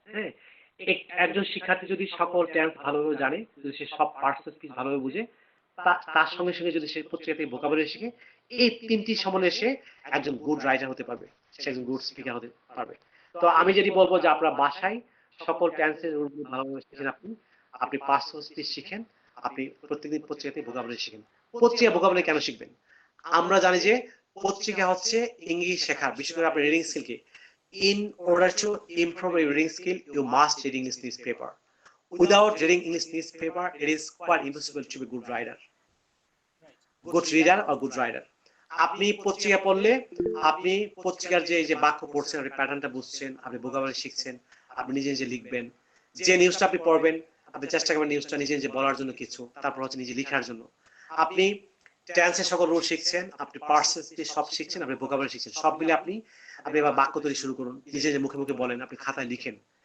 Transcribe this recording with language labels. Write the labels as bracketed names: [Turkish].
[Bangla] হ্যাঁ, একজন শিক্ষার্থী যদি সকল টেন্স ভালোভাবে জানে, যদি সে সব পার্টস অফ স্পিচ ভালোভাবে বুঝে, তার সঙ্গে সঙ্গে যদি সে পত্রিকা থেকে ভোকাবুলারি শিখে, এই 3টি সমন্বয়ে সে একজন গুড রাইটার হতে পারবে, সে একজন গুড স্পিকার হতে পারবে। তো আমি যদি বলবো যে আপনার বাসায় সকল টেন্সের রুলগুলো ভালোভাবে শিখেন, আপনি পার্টস অফ স্পিচ শিখেন, আপনি প্রত্যেকদিন পত্রিকা থেকে ভোকাবুলারি শিখেন। পত্রিকা ভোকাবুলারি কেন শিখবেন? আমরা জানি যে পত্রিকা হচ্ছে ইংলিশ শেখার, বিশেষ করে আপনার reading স্কিলকে। [English] In order to improve your reading skill, you must read English newspaper. Without reading English newspaper, it is quite impossible to be a good writer, good reader or good writer. [Bangla] আপনি পত্রিকা পড়লে আপনি পত্রিকার যে বাক্য পড়ছেন, আপনি প্যাটার্নটা বুঝছেন, আপনি ভোকাবুলারি শিখছেন, আপনি নিজে নিজে লিখবেন। যে নিউজটা আপনি পড়বেন, আপনি চেষ্টা করবেন নিউজটা নিজে নিজে বলার জন্য কিছু, তারপর হচ্ছে নিজে লেখার জন্য। আপনি টেন্সের সকল রুল শিখছেন, আপনি পার্সেন্টেজ সব শিখছেন, আপনি ভোকাবুলারি শিখছেন, সব মিলে আপনি আপনি এবার বাক্য তৈরি শুরু করুন, নিজে নিজে মুখে মুখে বলেন, আপনি খাতায় লিখেন।